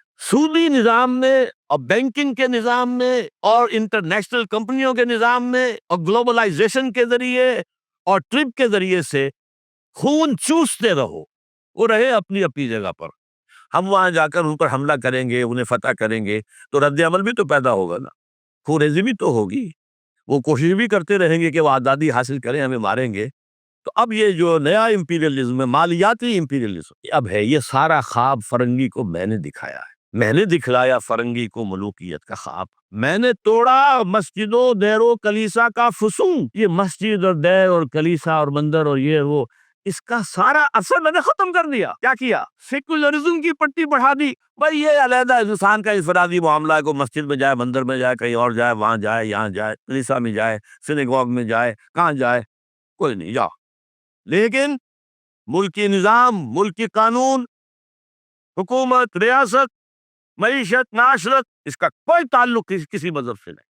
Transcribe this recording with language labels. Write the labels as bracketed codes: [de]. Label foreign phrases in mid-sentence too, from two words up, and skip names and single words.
[ur] سودی نظام میں اور بینکنگ کے نظام میں اور انٹرنیشنل کمپنیوں کے نظام میں اور گلوبلائزیشن کے ذریعے اور ٹرپ کے ذریعے سے خون چوستے رہو، وہ رہے اپنی اپنی جگہ پر، ہم وہاں جا کر ان پر حملہ کریں گے، انہیں فتح کریں گے، تو رد عمل بھی تو پیدا ہوگا نا، خوریزی بھی تو ہوگی، وہ کوشش بھی کرتے رہیں گے کہ وہ آزادی حاصل کریں، ہمیں ماریں گے۔ تو اب یہ جو نیا امپیریلزم ہے، مالیاتی امپیریلزم، اب ہے یہ سارا خواب فرنگی کو میں نے دکھایا ہے، میں نے دکھلایا فرنگی کو ملوکیت کا خواب، میں نے توڑا مسجد و دیر و کلیسا کا فسون، یہ مسجد اور دیر اور کلیسا اور مندر اور یہ وہ، اس کا سارا اثر میں نے ختم کر دیا۔ کیا کیا؟ سیکولرزم کی پٹی بڑھا دی، بھائی یہ علیحدہ انسان کا انفرادی معاملہ ہے، کوئی مسجد میں جائے، مندر میں جائے، کہیں اور جائے، وہاں جائے، یہاں جائے، کلیسا میں جائے، سینیگوگ میں جائے، کہاں جائے، کوئی نہیں، جاؤ، لیکن ملکی نظام، ملکی قانون، حکومت، ریاست، معیشت، معاشرت، اس کا کوئی تعلق کسی مذہب سے نہیں۔